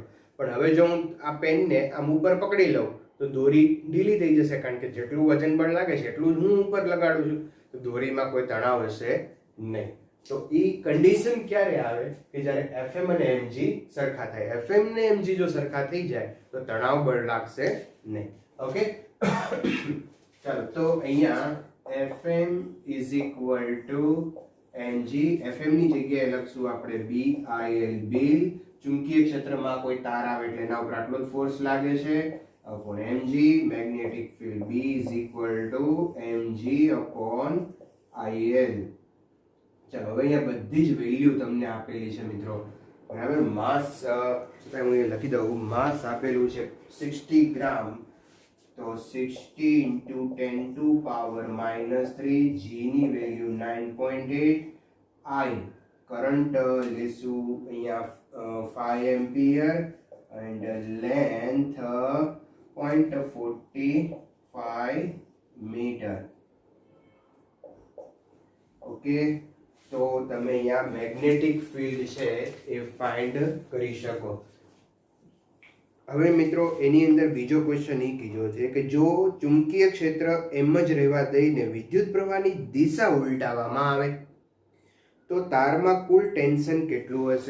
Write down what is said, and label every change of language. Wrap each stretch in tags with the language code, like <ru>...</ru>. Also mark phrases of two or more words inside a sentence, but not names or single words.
<gu>પણ હવે જો હું આ પેનને આમ ઉપર પકડી લઉં તો દોરી ઢીલી થઈ જશે, કારણ કે જેટલું વજન બળ લાગે છે એટલું જ હું ઉપર લગાડું છું, તો દોરીમાં કોઈ તણાવ હશે નહીં. તો એ કન્ડિશન ક્યારે આવે કે જ્યારે FM અને mg સરખા થાય. FM ને mg જો સરખા થઈ જાય તો તણાવ બળ લાગશે નહીં. ઓકે. ચાલો, તો અહીંયા</gu> <en>FM is equal to mg.</en> <gu>FM ની જગ્યાએ લખશું આપણે BIL, બિલ. ચુંબકીય ક્ષેત્રમાં કોઈ તાર આવે એટલે એના ઉપર આટલો જ ફોર્સ લાગે છે upon mg.</gu> <en>magnetic field B is equal to mg upon IL.</en> <gu>ચાલો, હવે અહીંયા બધી જ વેલ્યુ તમને આપેલી છે મિત્રો. બરાબર. માસ હું અહીંયા લખી દઉં. માસ આપેલું છે 60 ગ્રામ, તો 60</gu> <en>into 10 to power</en> <gu>-3. G ની વેલ્યુ 9.8. I કરંટ લેશું અહીંયા 5 એમ્પિયર</gu> <en>and length 0.45 meter.</en> <gu>ઓકે. તો તમે અહીંયા મેગ્નેટિક ફિલ્ડ છે એ ફાઇન્ડ કરી શકો. હવે મિત્રો એની અંદર બીજો ક્વેશ્ચન એ કીધો છે કે જો ચુંબકીય ક્ષેત્ર એમ જ રહેવા દઈને વિદ્યુત પ્રવાહની દિશા ઉલટાવવામાં આવે તો તારમાં કુલ ટેન્શન કેટલું હશે.</gu>